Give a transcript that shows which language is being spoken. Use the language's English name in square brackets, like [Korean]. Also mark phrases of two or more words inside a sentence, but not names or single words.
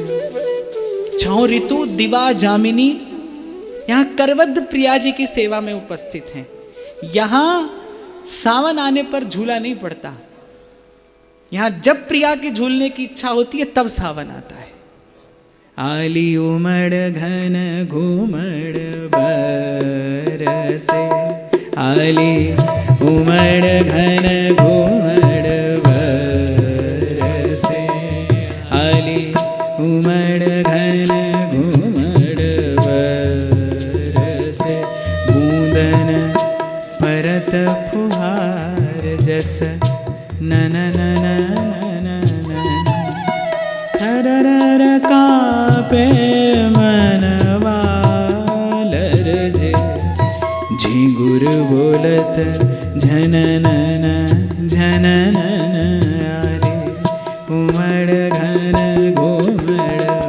[Hindi] छौ ऋतु दिवा जामिनी यहाँ करवद्ध प्रिया जी की सेवा में उपस्थित हैं। यहाँ सावन आने पर झूला नहीं पड़ता। यहाँ जब प्रिया की झूलने की इच्छा होती है तब सावन आता है। [Braj] आली उमड़ घन घूमड़ बरसे, आली उमड़ घन घूमड़ बरसे, आली उमड़ घन घूमड़ बरसे, बूंदन परत फुहार जस नन नन नन हरर कापे मनवालर जे, झिंगुर बोलत झननन झननन आरे, उमड़ घन घूमड़